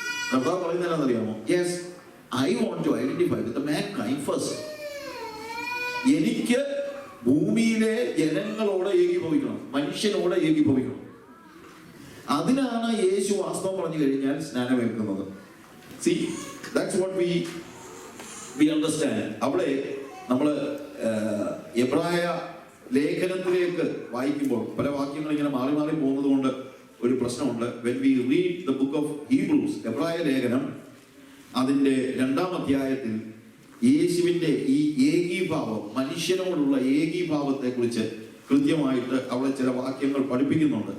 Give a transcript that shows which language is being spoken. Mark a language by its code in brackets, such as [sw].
[ml] കർത്താവ് പറയുന്നത് അറിയാമോ? [en] Yes, I want to identify with the mankind first. [ml] എനിക്ക് ഭൂമിയിലെ ജനങ്ങളോട് ഏകീഭവിക്കണം, മനുഷ്യനോട് ഏകീഭവിക്കണം. അതിനാണ് യേശു വാസ്തവം പറഞ്ഞു കഴിഞ്ഞാൽ സ്നാനമേൽക്കുന്നത്. [en] See, that's what we understand. [ml] അവിടെ നമ്മൾ എബ്രായ ലേഖനത്തിലേക്ക് വായിക്കുമ്പോൾ പല വാക്യങ്ങൾ ഇങ്ങനെ മാറി മാറി പോകുന്നത് കൊണ്ട് ഒരു പ്രശ്നമുണ്ട്. [en] When we read the book of Hebrews, [ml] എബ്രായ ലേഖനം അതിന്റെ 2-ാം അധ്യായത്തിൽ യേശുവിന്റെ ഈ ഏകീഭാവം, മനുഷ്യനോടുള്ള ഏകീഭാവത്തെ കുറിച്ച് കൃത്യമായിട്ട് അവിടെ ചില വാക്യങ്ങൾ പഠിപ്പിക്കുന്നുണ്ട്.